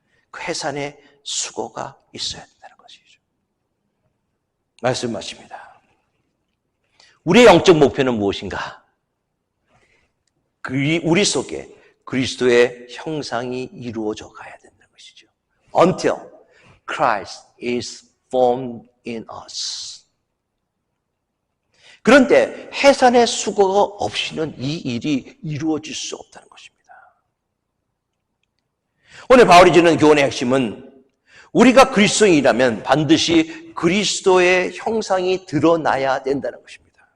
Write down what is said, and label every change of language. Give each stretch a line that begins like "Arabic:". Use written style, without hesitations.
Korean: 그 해산의 수고가 있어야 된다는 것이죠. 말씀 마칩니다. 우리의 영적 목표는 무엇인가? 우리 속에 그리스도의 형상이 이루어져 가야 된다는 것이죠.
English: Until Christ is formed in us.
Korean: 그런데 해산의 수고가 없이는 이 일이 이루어질 수 없다는 것입니다. 오늘 바울이 주는 교훈의 핵심은 우리가 그리스도인이라면 반드시 그리스도의 형상이 드러나야 된다는 것입니다.